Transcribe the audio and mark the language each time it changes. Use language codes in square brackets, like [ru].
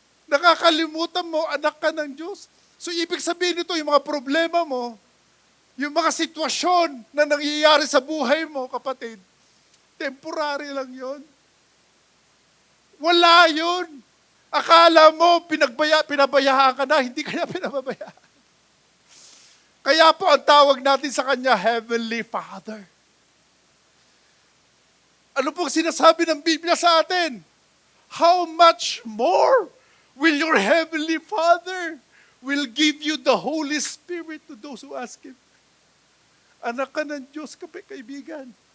[tl] Nakakalimutan mo, anak ka ng Diyos. So, ibig sabihin nito, yung mga problema mo, yung mga sitwasyon na nangyayari sa buhay mo, kapatid, temporary lang yon. Wala yun. Akala mo, pinabayaan ka na, hindi ka na pinababayaan. Kaya po, ang tawag natin sa Kanya, Heavenly Father. Ano pong sinasabi ng Biblia sa atin? [en] How much more will your Heavenly Father will give you the Holy Spirit to those who ask Him. [tl] Anak ka ng Diyos, kaibigan.